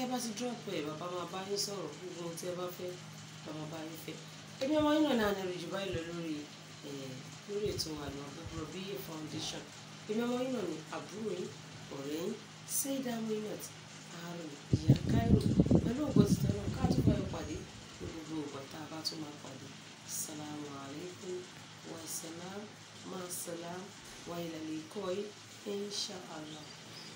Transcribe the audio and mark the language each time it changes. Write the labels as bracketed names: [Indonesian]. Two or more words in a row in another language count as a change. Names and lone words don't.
[Yoruba] bá ti drop ẹ bàbá máa bá yín sọ̀rọ̀ gbogbo ohun tí ẹ bá fẹ́ bàbá bá yín fẹ́ ẹbí ọmọ yín náà ní àná ìrìjù báyìí lọ lórí ètò Al-Mahboub Rabiu Foundation ẹbí ọmọ yín náà ní àbúrò yín ọ̀rẹ́ yín Saida Muinat Harun ìyá Cairo pẹ̀lú ògo títọ́ náà ká tó báyọ̀ pàdé ní gbogbo ìgbà tá a bá tún máa pàdé [Arabic] السلام عليكم والسلام مع السلامة وإلى لقاء إن شاء الله.